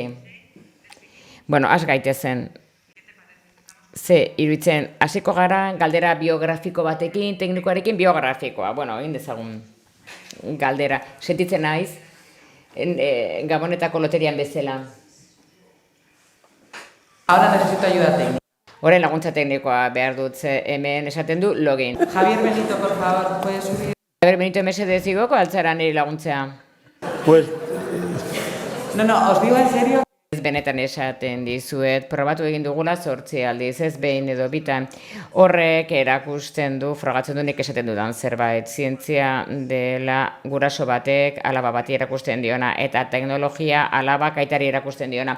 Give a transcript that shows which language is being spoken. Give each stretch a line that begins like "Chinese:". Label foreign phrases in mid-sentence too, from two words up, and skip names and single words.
Basque: Az gaitezen. Ze, iruditzen, hasiko gara galdera biografiko batekin, teknikoarekin biografikoa. Egin dezagun galdera. Sentitzen naiz, Gabonetako loterian bezala.
Spanish: Ahora necesito ayuda técnica.
Basque: Horren laguntza teknikoa behar dut, hemen esaten du login.
Spanish: Javier Benito, por favor, puedes subir.
Basque: Javier Benito mesedez igoko altzara niri laguntzea.
Spanish: Pues, No, os digo en serio.
Basque: Ez benetan esaten dizuet, probatu egin dugula 8 aldiz, ez behin edo bitan. Horrek erakusten du, frogatzen du nik esaten dudan zerbait. Zientzia dela guraso batek alaba bati erakusten diona, eta teknologia alaba aitari erakusten diona.